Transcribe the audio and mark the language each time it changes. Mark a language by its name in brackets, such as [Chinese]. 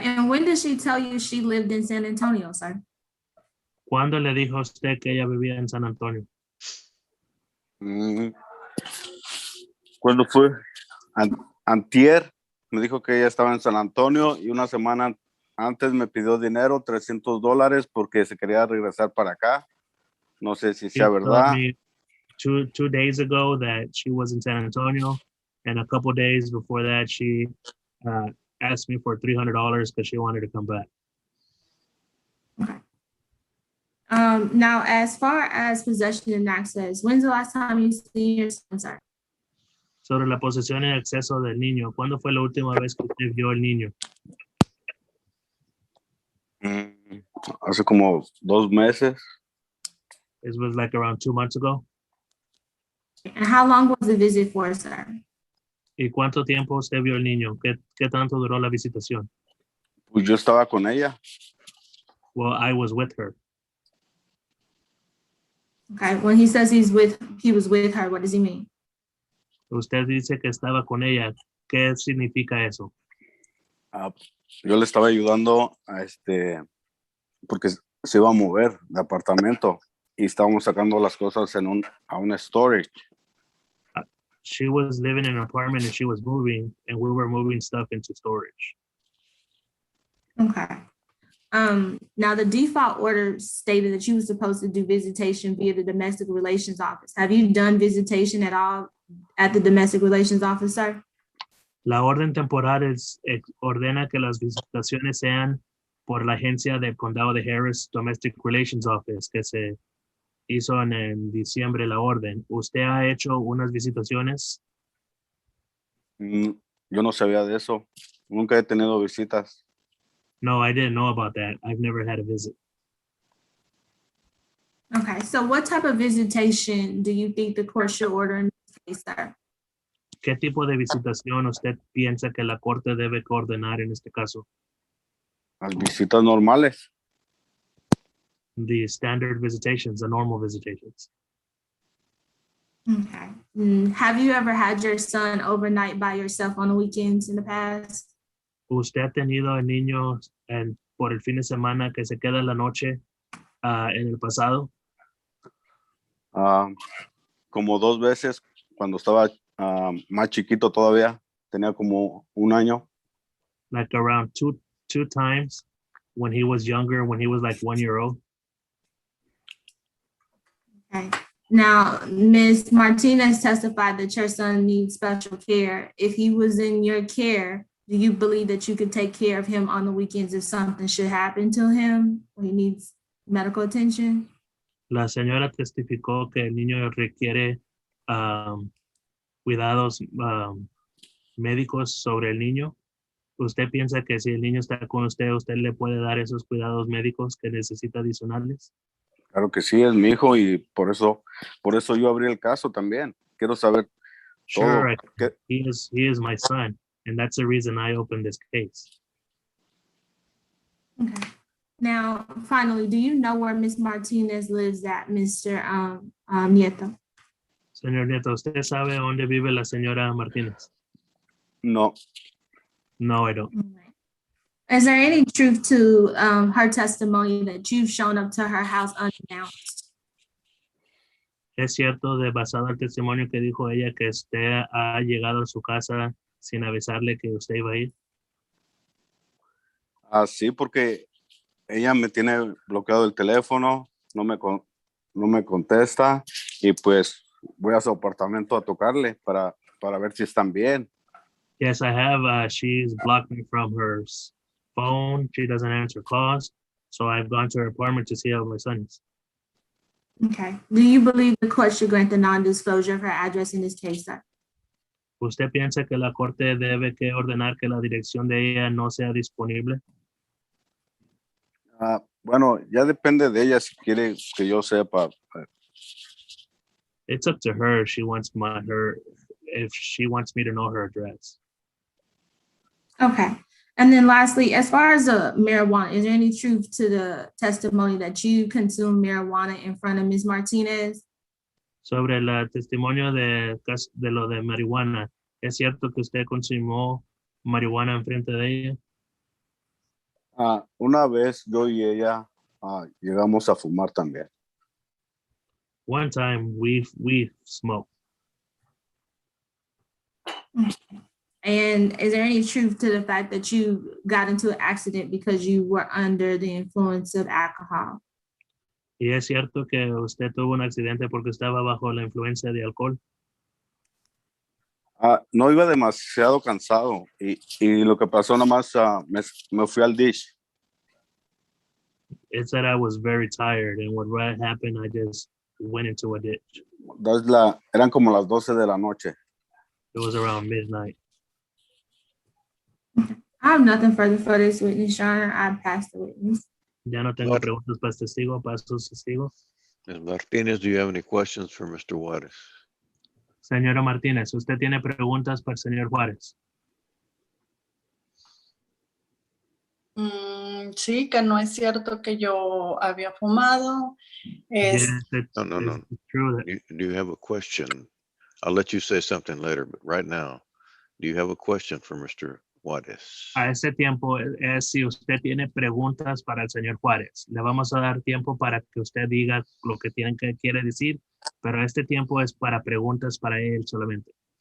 [English] And when did she tell you she lived in San Antonio, sir? [Spanish] ¿Cuándo le dijo a usted que ella vivía en San Antonio? ¿Cuándo fue? Antier me dijo que ella estaba en San Antonio y una semana antes me pidió dinero, $300, porque se quería regresar para acá. No sé si sea [English] She told [Spanish] verdad. [English] me two days ago that she was in San Antonio, and a couple days before that, she asked me for $300 because she wanted to come back. Okay. Now, as far as possession and access, when's the last time you seen your son, sir? [Spanish] Sobre la posesión y acceso del niño, ¿cuándo fue la última vez que usted vio al niño? Hace como 2 meses. [English] It was like around 2 months ago. And how long was the visit for, sir? [Spanish] ¿Y cuánto tiempo usted vio al niño? ¿Qué tanto duró la visitación? Pues yo estaba con ella. [English] Well, I was with her. Okay, when he says he was with her, what does he mean? [Spanish] Usted dice que estaba con ella. ¿Qué significa eso? Yo le estaba ayudando porque se iba a mover de apartamento y estábamos sacando las cosas a un storage. [English] She was living in an apartment and she was moving, and we were moving stuff into storage. Okay. Now the default order stated that you were supposed to do visitation via the domestic relations office. Have you done visitation at all at the domestic relations office, sir? [Spanish] La orden temporal ordena que las visitaciones sean por la agencia del condado de Harris Domestic Relations Office, que se hizo en diciembre la orden. ¿Usted ha hecho unas visitaciones? yo no sabía de eso. Nunca he tenido visitas. [English] No, I didn't know about that. I've never had a visit. Okay, so what type of visitation do you think the court should order in this case, sir? [Spanish] ¿Qué tipo de visitación usted piensa que la corte debe coordinar en este caso? Las visitas normales. [English] The standard visitations, the normal visitations. Okay. Have you ever had your son overnight by yourself on the weekends in the past? [Spanish] ¿Usted ha tenido el niño por el fin de semana que se queda en la noche en el pasado? Como 2 veces cuando estaba más chiquito todavía, tenía como 1 año. [English] Like around two times when he was younger, when he was like 1 year old. Okay. Now, Ms. Martinez testified that your son needs special care. If he was in your care, do you believe that you could take care of him on the weekends if something should happen to him or he needs medical attention? [Spanish] La señora testificó que el niño requiere cuidados médicos sobre el niño. ¿Usted piensa que si el niño está con usted le puede dar esos cuidados médicos que necesita adicionales? Claro que sí, es mi hijo y por eso yo abrí el caso también. Quiero saber [English] Sure, [Spanish] todo. [English] he is my son, and that's the reason I opened this case. Okay. Now, finally, do you know where Ms. Martinez lives at, Mr. Nieto? [Spanish] Señor Nieto, ¿usted sabe dónde vive la señora Martínez? No, [English] No, I don't. Is there any truth to her testimony that you've shown up to her house unannounced? [Spanish] ¿Es cierto, basado al testimonio que dijo ella, que usted ha llegado a su casa sin avisarle que usted iba a ir? sí, porque ella me tiene bloqueado el teléfono, no me contesta y pues voy a su apartamento a tocarle para ver si están bien. [English] Yes, I have. She's blocked me from her phone. She doesn't answer calls. So I've gone to her apartment to see how my son is. Okay. Do you believe the court should grant the non-disclosure of her address in this case, sir? [Spanish] ¿Usted piensa que la corte debe que ordenar que la dirección de ella no sea disponible? Bueno, ya depende de ella si quiere que yo sepa. [English] It's up to her. If she wants me to know her address. Okay. And then lastly, as far as the marijuana, is there any truth to the testimony that you consumed marijuana in front of Ms. Martinez? [Spanish] Sobre el testimonio de lo de marihuana, ¿es cierto que usted consumió marihuana enfrente de ella? Una vez yo y ella llegamos a fumar también. [English] One time we smoked. And is there any truth to the fact that you got into an accident because you were under the influence of alcohol? [Spanish] ¿Y es cierto que usted tuvo un accidente porque estaba bajo la influencia de alcohol? No, iba demasiado cansado y lo que pasó nomás me fui al dish. [English] It's that I was very tired, and what happened, I just went into a ditch. [Spanish] Eran como las 12 de la noche. [English] It was around midnight. I have nothing further for this witness, Your Honor. I pass the witness. [Spanish] Ya no tengo preguntas para sus testigos. [English] Ms. Martinez, do you have any questions for Mr. Juarez? [Spanish] Señora Martínez, ¿usted tiene preguntas para el señor Juárez? Sí, que no es cierto que yo había fumado. [English] Yes, No. it's true that Do you have a question? I'll let you say something later, but right now, do you have a question for Mr. Juárez? [Spanish] a ese tiempo es si usted tiene preguntas para el señor Juárez. Le vamos a dar tiempo para que usted diga lo que quiere decir, pero este tiempo es para preguntas para él solamente.